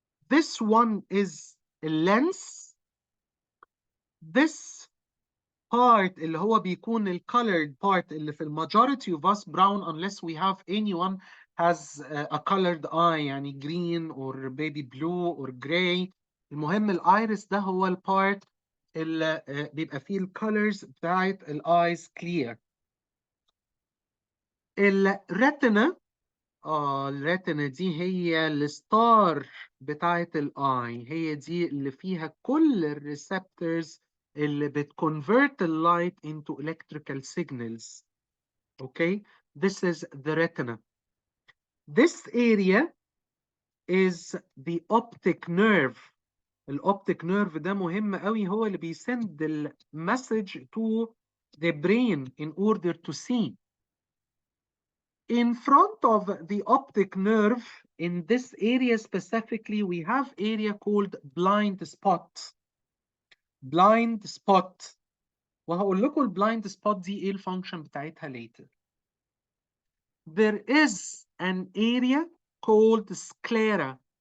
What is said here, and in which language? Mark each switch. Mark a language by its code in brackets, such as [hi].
[en] This one is a lens. This part [ar] اللي هو بيكون [en] الcolored part [ar] اللي في [en] majority of us brown unless we have anyone has a colored eye يعني green or baby blue or gray. [ar] المهم الايرس ده هو البارت اللي بيبقى فيه الكولرز بتاعت الايز clear. الريتنا الريتنا دي هي الستار بتاعت الاي، هي دي اللي فيها كل الريسبتورز اللي بتconvert [en] the light into electrical signals. Okay, this is the retina. This area is the optic nerve. [ar] الأوبتيك نيرف ده مهم قوي، هو اللي بيسند المسج [en] to the brain in order to see. In front of the optic nerve In this area specifically, we have area called blind spot. Blind spot. [ar] وهقول لكم البلايند spot دي ايه الفانكشن بتاعتها later. [en] There is an area called sclera.